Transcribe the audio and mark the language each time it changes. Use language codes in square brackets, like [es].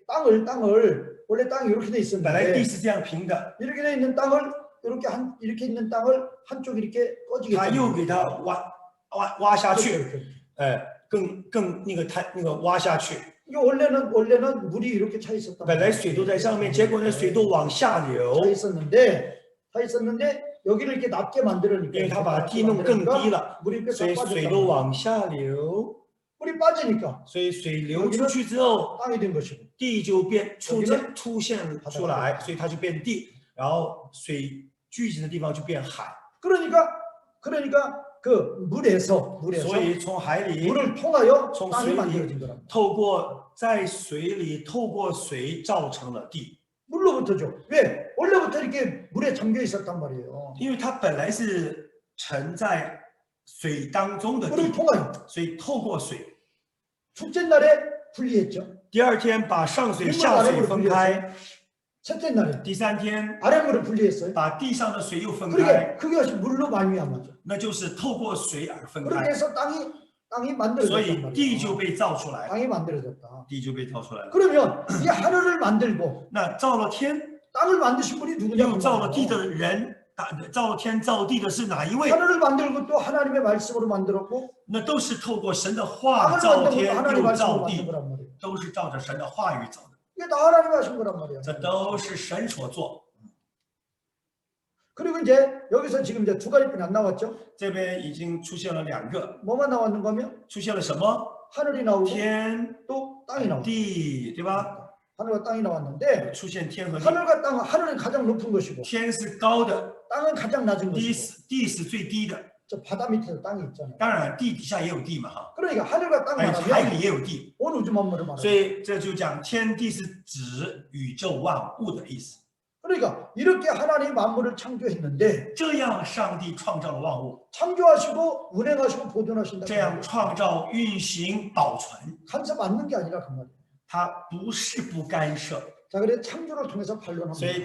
[ko] 땅을 원래 땅이 이렇게 돼 [zh] 本来地 [ko] 있었는데 [zh] 是这样平的， [ko] 이렇게 돼 있는 땅을 이렇게 있는 땅을 한쪽 이렇게 꺼지게 [zh] 他又给它挖下去， [ko] 이렇게. [zh] 更那个挖下去。 [ko] 이게 원래는 물이 이렇게 차 있었단 [zh] 本来水都在上面，结果呢水都往下流， [ko] 차 있었는데 여기를 이렇게 낮게 만들으니까 [zh] 因为他把地弄更低了， [ko] 물이 이렇게 [zh] 所以 [ko] 싹 [zh] 水 [ko] 빠졌단 [zh] 都 [ko] 말이에요. [zh] 往下流。 [ko] 물이 빠지니까 [zh] 所以水流出去之后， [ko] 땅이 된 것이고 [zh] 地就出现出来，所以它就变地，然后水聚集的地方就变海。 [ko] 그러니까 그 물에서 [zh] 所以从海里 [ko] 물을 통하여 [zh] 从水里 [ko] 만들어진 거라. [zh] 透过在水里透过水造成了地， [ko] 물로부터죠. 왜? 원래부터 이렇게 물에 잠겨 있었단 말이에요. [zh] 因为它本来是沉在水当中的 [ko] 물을 [zh] 地， [ko] 통하여 [zh] 所以透过水。 [ko] 둘째 날에 분리했죠. [zh] 第二天把上水下水分开， [ko] 셋째 날에 [zh] 第三天 [ko] 아랫물을 분리했어요. [zh] 把地上的水又分开， [ko] 그게 물로 말미암았죠. [zh] 那就是透过水而分 [ko] 그렇게 [zh] 开， [ko] 해서 땅이 [zh] 所 [ko] 만들어졌단 [zh] 以地就 [ko] 말이에요. [zh] 被造出来， [ko] 땅이 만들어졌다. [zh] 地就被造出来了。 [ko] 그러면 이 하늘을 만들고 [zh] 那造了天 [ko] 땅을 만드신 분이 [zh] 又 [ko] 누구냐고 [zh] 造了地 [ko] 말이에요. [zh] 的人，造了天造地的是哪一位？ [ko] 하늘을 만들고 또 하나님의 말씀으로 만들었고 [zh] 那都是透过神的话 [ko] 땅을 [zh] 造 [ko] 만들고 [zh] 天 [ko] 또 하나님의 [zh] 又 [ko] 말씀으로 [zh] 造 [ko] 만든 [zh] 地， [ko] 거란 말이에요. [zh] 都是照着神的话语造的， [ko] 이게 다 하나님이 하신 거란 말이에요. [zh] 这都是神所做。 [ko] 그리고 이제 여기서 지금 이제 두 가지뿐이 안 나왔죠. [zh] 这边已经出现了两个， [ko] 뭐만 나왔는가 하면 [zh] 出现了什么？ [ko] 하늘이 나오고 [zh] 天 [ko] 또 땅이 나오고 [zh] 地，对吧？ [ko] 하늘과 땅이 나왔는데 [zh] 出现天和地， [ko] 하늘과 땅은 하늘은 가장 높은 것이고 [zh] 天是高的， [ko] 땅은 가장 낮은 [zh] 地 [ko] 것이고 [zh] 是地是最低的， [ko] 저 바다 밑에도 땅이 있잖아요. [zh] 当然地底下也有地嘛哈， [ko] 그러니까 하늘과 땅 [zh] 海 [ko] 말하면 [zh] 里也有地， [ko] 온 우주 만물을 [zh] 所 [ko] 말하는. [zh] 以这就讲天地是指宇宙万物的意思。 [ko] 그러니까 이렇게 하나님 만물을 창조했는데 [zh] 这样上帝创造了万物， [ko] 창조하시고 운행하시고 보존하신다. [zh] 这样创造、运行、保存， [ko] 간섭 않는 게 아니라 그 말이에요. [zh] 它不是不干涉， [ko] 자, 그래서 창조를 통해서 [zh] 所以